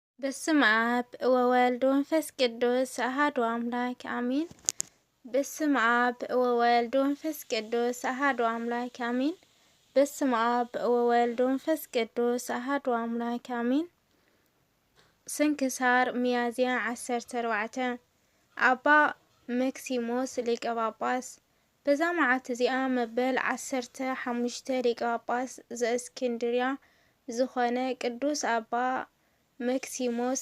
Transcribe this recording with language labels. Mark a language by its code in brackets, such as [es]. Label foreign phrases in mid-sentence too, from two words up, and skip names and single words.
[gez] በስመ አብ ወወልድ ወመንፈስ ቅዱስ አሐዱ አምላክ አሜን። በስመ አብ ወወልድ ወመንፈስ ቅዱስ አሐዱ አምላክ አሜን። በስመ አብ ወወልድ ወመንፈስ ቅዱስ አሐዱ አምላክ አሜን። ስንክሳር [ti] ሚያዝያ 14 አባ መክሲሞስ ሊቀ ጳጳስ። በዛ መዓልቲ እዚኣ መበል 15 ሊቀ ጳጳስ ዘእስክንድርያ ዝኾነ ቅዱስ አባ መክሲሞስ